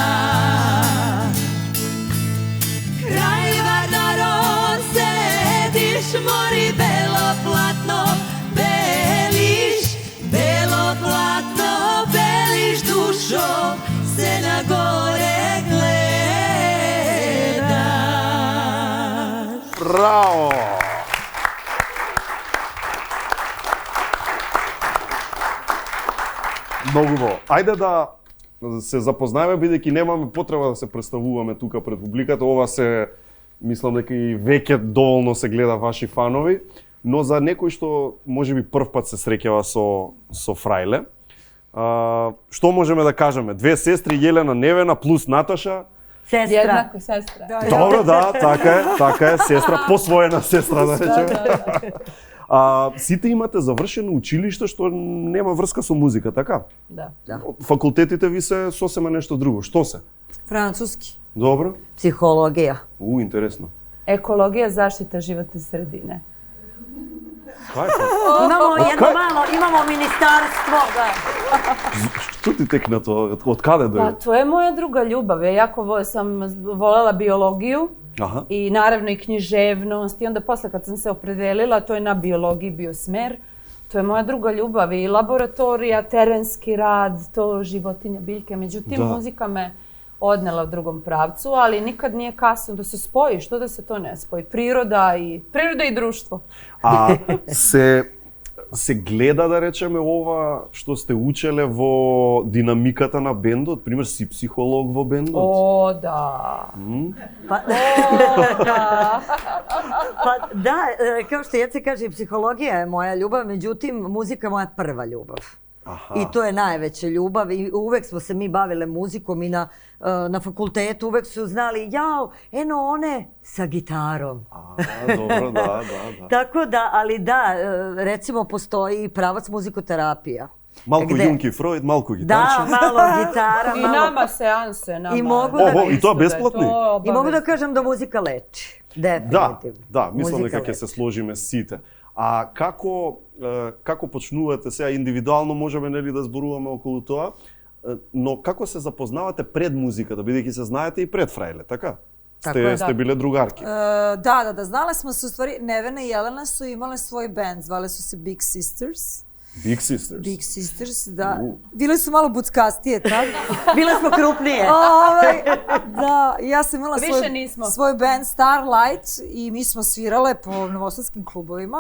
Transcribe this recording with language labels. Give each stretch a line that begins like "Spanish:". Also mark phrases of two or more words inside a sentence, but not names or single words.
Macedonian: крај Вардаром седиш, мори бело платно белиш, бело платно белиш, душо се на горе гледаш. Браво! Многу добро. Ајде да се запознаеме, бидејќи немаме потреба да се представуваме тука пред публиката. Ова се, мислам дека и веќе доволно се гледа ваши фанови, но за некој што можеби прв пат се среќава со Фрајле, што можеме да кажеме? Две сестри, Јелена, Невена плюс Наташа,
Serbian: Sestra. Jednako sestra. Dobro, da,
Macedonian: така е, сестра, посвоена сестра, да речеме. Сите имате завршено училиште што нема врска со музика, така? Да. Факултетите ви се сосема нешто друго. Што се?
Serbian: Francuski.
Macedonian: Добро.
Serbian: Psihologija.
Macedonian: Интересно.
Serbian: Ekologija, zaštita životne sredine. Imamo ministarstvo. Što ti tek na to? Od kada do je? Pa to je moja druga ljubav. Ja jako sam voljela biologiju i naravno i književnost. I onda posle kad sam se opredelila, to je na biologiji bio smer. To je moja druga ljubav i laboratorija, terenski rad, to životinja, biljke. Međutim, muzika me odnela u drugom pravcu, ali nikad nije kasno da se spoji. Što da se to ne spoji? Priroda i društvo.
Macedonian: А се гледа, да речеме, ова што сте учеле во динамиката на бендот? Пример, си психолог во бендот?
Serbian: O, da. Pa da, kao što Jece kaže, psihologija je moja ljubav, međutim, muzika je moja prva ljubav. I to je najveća ljubav i uvek smo se mi bavile muzikom i na fakultetu uvek su znali, jao, eno one sa gitarom. Dobro, da. Tako da, ali da, recimo postoji pravac muzikoterapija. Malko Jung i Freud, malko gitarče. Da, malo gitara, I nama seanse. I to besplatni? I mogu da kažem da muzika leči. Definitivno. Da, mislim
Macedonian: дека ќе се сложиме сите. А како почнувате сега индивидуално, можеме нели да зборуваме околу тоа, но како се запознавате пред музиката, бидејќи се знаете и пред Фрајле, така? Сте биле другарки.
Serbian: Da, znale smo se u stvari, Nevena i Jelena su imale svoj band, zvale su se Big Sisters. Big Sisters? Big Sisters, da. Bile su malo buckastije, tako? Bile smo krupnije. Da, ja sam imala svoj band Starlight i mi smo svirale po novosadskim klubovima.